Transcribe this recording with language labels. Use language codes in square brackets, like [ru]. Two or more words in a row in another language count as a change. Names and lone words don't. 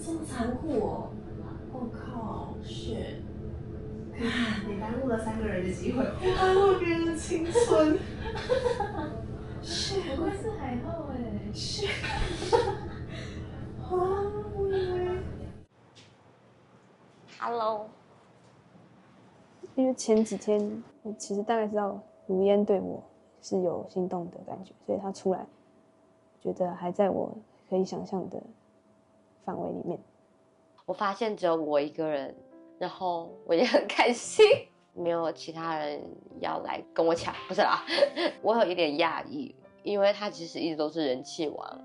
[zh] 啊，这麼殘酷哦！我靠！是，你耽誤了3個人的機會，耽誤別人的青春。是，不愧是海後哎。是。我以為。 Hello。因為前幾天我其實大概知道如烟对我是有心動的感覺，所以他出來，覺得還在我可以想象的範圍裡面。我發現只有我一個人，然後我也很開心，沒有其他人要來跟我搶，不是啦，我有一點訝異，因為他其實一直都是人氣王。